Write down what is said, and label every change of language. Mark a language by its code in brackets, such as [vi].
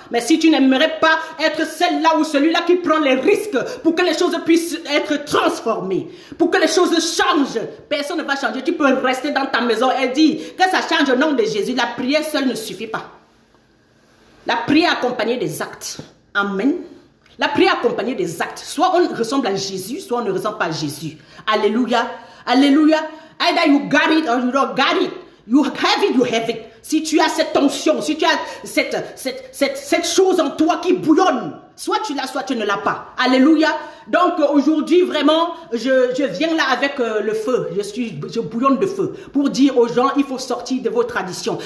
[fr] Mais si tu n'aimerais pas être celle-là ou celui-là qui prend les risques pour que les choses puissent être transformées, pour que les choses changent, personne ne va changer. Tu peux rester dans ta maison et dire que ça change au nom de Jésus. La prière seule ne suffit pas. La prière accompagnée des actes. Amen. La prière accompagnée des actes. Soit on ressemble à Jésus, soit on ne ressemble pas à Jésus. Alléluia. Alléluia. [en] Either you got it or you don't got it. You have it, you have it. [fr] Si tu as cette tension, si tu as cette chose en toi qui bouillonne, soit tu l'as, soit tu ne l'as pas. Alléluia. Donc aujourd'hui, vraiment, je viens là avec le feu. Je bouillonne de feu pour dire aux gens, il faut sortir de vos traditions.